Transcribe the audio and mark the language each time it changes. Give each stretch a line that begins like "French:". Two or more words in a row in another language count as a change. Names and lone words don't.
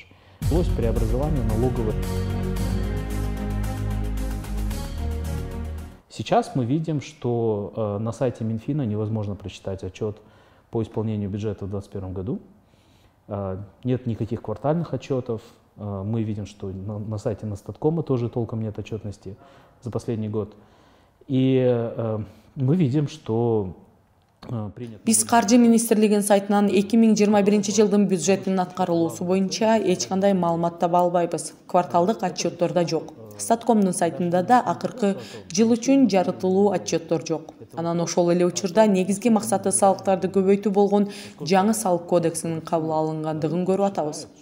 Russian: То есть преобразование налоговой. Сейчас мы видим, что на сайте Минфина невозможно прочитать отчет по исполнению бюджета в 2021 году. Нет никаких квартальных отчетов. Мы видим, что на сайте Настаткома тоже толком нет отчетности за последний год. И мы видим, что
Kyrgyz: Биз Каржы министрлигинин сайтынан 2021 жылдын бюджетинин аткарылуусу боюнча эч кандай маалымат таба албайбыз. Кварталдык отчетторда жок. Статкомдун сайтында да акыркы жыл үчүн жарытылуу отчеттор жок. Анан ошол эле учурда негизги максаты салыктарды көбөйтүү болгон жаңы салык кодексинин кабыл алынгандыгын көрүп атабыз.